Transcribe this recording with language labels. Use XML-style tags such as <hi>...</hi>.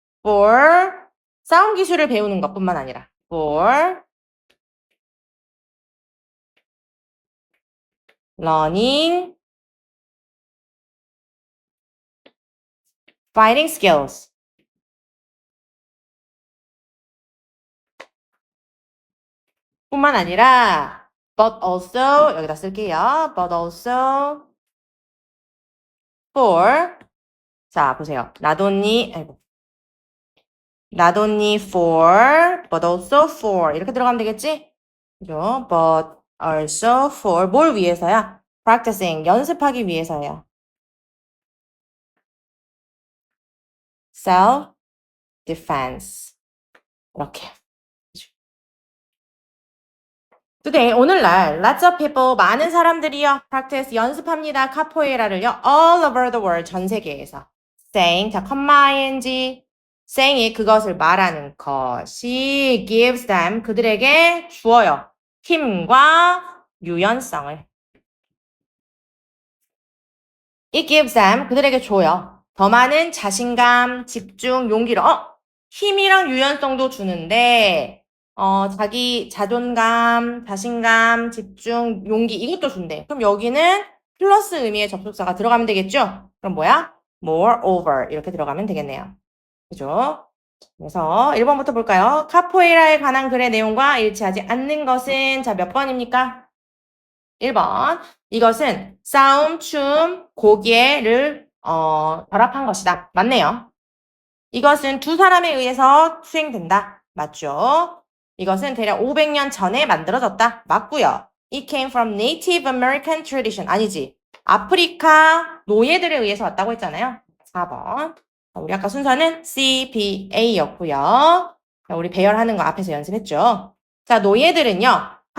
<en>for</en> <ko>싸움 기술을 배우는 것뿐만 아니라</ko> <en>for learning fighting skills.</en> <ko>뿐만 아니라 but also 여기다 쓸게요.</ko> <en>but also for</en> <ko>자, 보세요.</ko> <en>not only for but also for</en> <ko>이렇게 들어가면 되겠지? 그죠?</ko> <en>but also for</en> <ko>뭘 위해서야?</ko> <en>practicing</en> <ko>연습하기 위해서야.</ko> <en>self defense</en> <ko>이렇게.</ko> <en>Today,</en> <ko>오늘날</ko> <en>lots of people,</en> <ko>많은 사람들이요.</ko> <en>practice,</en> <ko>연습합니다. 카포에이라를요.</ko> <en>all over the world,</en> <ko>전 세계에서. saying, 자, ing, saying이 그것을 말하는 것이</ko> <en>gives them,</en> <ko>그들에게 주어요. 힘과 유연성을.</ko> <en>It gives them,</en> <ko>그들에게 줘요. 더 많은 자신감, 집중, 용기를, 힘이랑 유연성도 주는데, 자기 자존감, 자신감, 집중, 용기 이것도 준대. 그럼 여기는 플러스 의미의 접속사가 들어가면 되겠죠? 그럼 뭐야? moreover 이렇게 들어가면 되겠네요. 그죠? 그래서 1번부터 볼까요? 카포에이라에 관한 글의 내용과 일치하지 않는 것은 자, 몇 번입니까? 1번. 이것은 싸움, 춤, 고개를 결합한 것이다. 맞네요. 이것은 두 사람에 의해서 수행된다. 맞죠? 이것은 대략 500년 전에 만들어졌다. 맞고요.</ko> <en>It came from Native American tradition.</en> <ko>아니지. 아프리카 노예들에 의해서 왔다고 했잖아요. 4번. 우리 아까 순서는 C, B, A였고요. 우리 배열하는 거 앞에서 연습했죠. 자, 노예들은요.</ko>